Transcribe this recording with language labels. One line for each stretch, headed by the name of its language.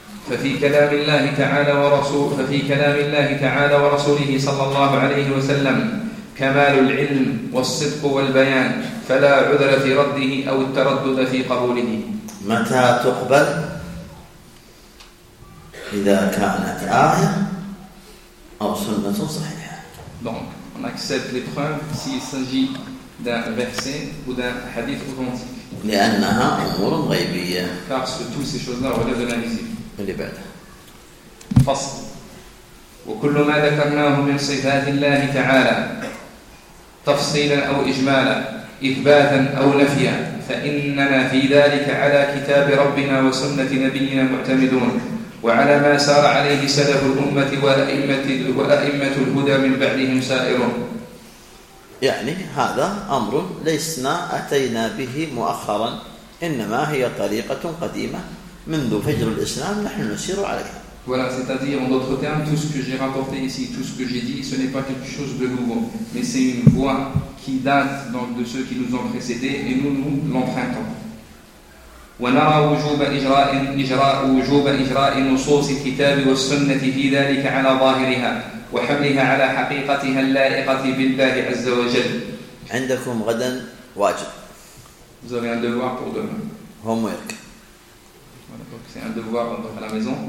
Arabic: ففي كلام الله تعالى ورسوله صلى الله عليه وسلم كمال العلم والصدق والبيان، فلا عذر في رده أو التردد في قبوله. متى تقبل؟ إذا كانت آية أو سنة صحيحة.
French: Donc, on accepte les preuves s'il s'agit d'un verset ou d'un hadith authentique.
Arabic: لأنها أمور غيبية.
French: Car toutes ces choses-là relèvent de l'invisible.
Arabic: اللي بعد. فصل. وكل ما ذكرناه من صفات الله تعالى تفصيلا أو إجمالا إثباتا أو نفيا فإننا في ذلك على كتاب ربنا وسنة نبينا معتمدون، وعلى ما سار عليه سلف الأمة وأئمة الهدى من بعدهم سائرون. يعني هذا أمر ليسنا أتينا به مؤخرا، إنما هي طريقة قديمة منذ فجر الإسلام نحن نسير عليها.
French: Voilà, c'est-à-dire, en d'autres termes, tout ce que j'ai rapporté ici, tout ce que j'ai dit, ce n'est pas quelque chose de nouveau, mais c'est une voie qui date donc de ceux qui nous ont précédés et nous l'empruntons.
Arabic: ونرى وجوب إجراء نصوص الكتاب والسنة في ذلك على ظاهرها وحملها على حقيقتها اللائقة بالله عز وجل. عندكم غدا واجب.
French: Vous avez un devoir pour demain.
English: Homework.
French: C'est un devoir à la maison.